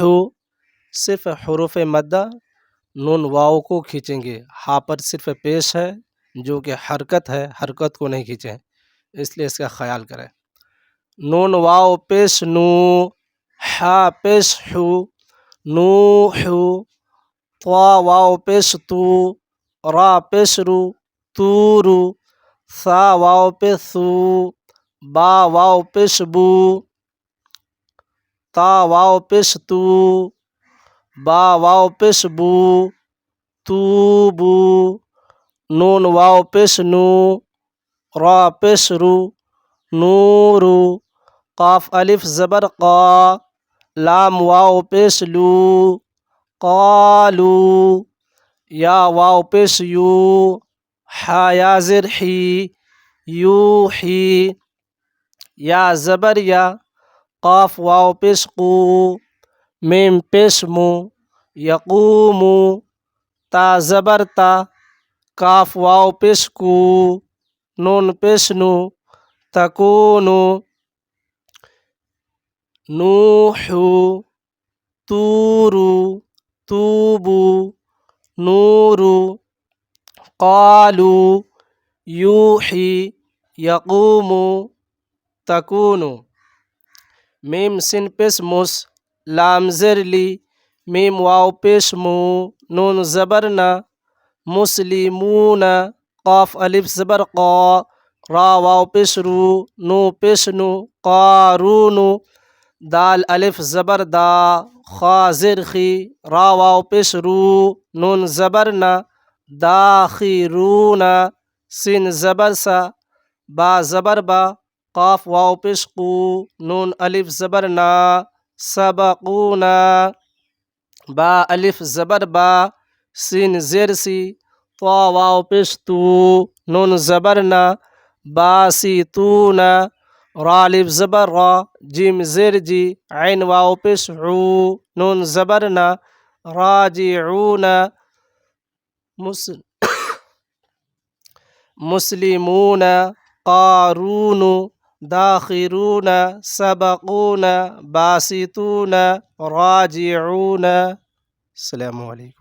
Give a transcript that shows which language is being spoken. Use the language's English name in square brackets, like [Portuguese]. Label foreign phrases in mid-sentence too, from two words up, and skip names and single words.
[Urdu] صرف حروف مدہ نون واو کو کھینچیں گے، ہا پر صرف پیش ہے جو کہ حرکت ہے، حرکت کو نہیں کھینچیں، اس لیے اس کا خیال کریں۔ نون واو پیش نو، حا پیش حو، نوح، طا واو پیش تو، را پیش رو، تورو، ثا واو پیش ثو، با واو پیش بو، تا واو پیش تو، با واو پیش بو، توبو، نون واو پیش نو، را پیش رو، نورو، قاف الف زبر قا، لام واو پیش لو، قالو، یا واو پیش یو، حا یا زیر حی، یوحی، یا زبر یا، قاف واو پیش قو، میم پیش مو، یقومو، تا زبر تا، کاف واو پیش کو، نون پیش نو، تکونو، نوحو، تورو، توبو، نورو، قالو، یوحی، یقومو، تکونو۔ میم سین پیش مس، لام زیر لی، میم واو پیش مو، نون زبر نا، مسلمون، قاف الف زبر قا، را واو پیش رو، نو پیش نو، قارونو، دال الف زبر دا، خا زیر خی، را واو پیش رو، نون زبر نا، داخرون، سین زبر سا، با زبر با، قاف واو پیش قو، نون الف زبر نا، سبقونا، با الف زبر با، سین زیر سی، طا واو پیش تو، نون زبر نا، باسطون، را الف زبر را، جیم زیر جی، عین واو پیش عو، نون زبر نا، راجعون، مسلمون، قارون، داخرون، سبقون، باسطون، راجعون۔ السلام علیکم۔